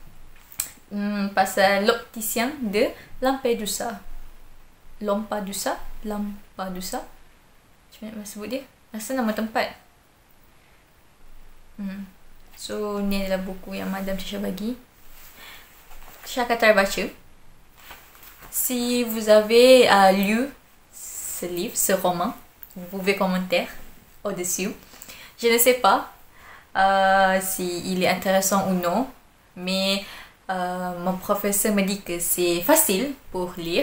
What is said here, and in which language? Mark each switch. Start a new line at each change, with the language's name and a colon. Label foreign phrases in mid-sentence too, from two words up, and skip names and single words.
Malay: Pasal l'opticien de Lampedusa. Macam mana nak sebut dia? Rasa nama tempat. So ni adalah buku yang Madam Tisha bagi. Tisha akan try baca.
French: Si vous avez lu ce livre, ce roman, vous pouvez commenter au-dessus. Je ne sais pas si il est intéressant ou non, mais mon professeur me dit que c'est facile pour lire.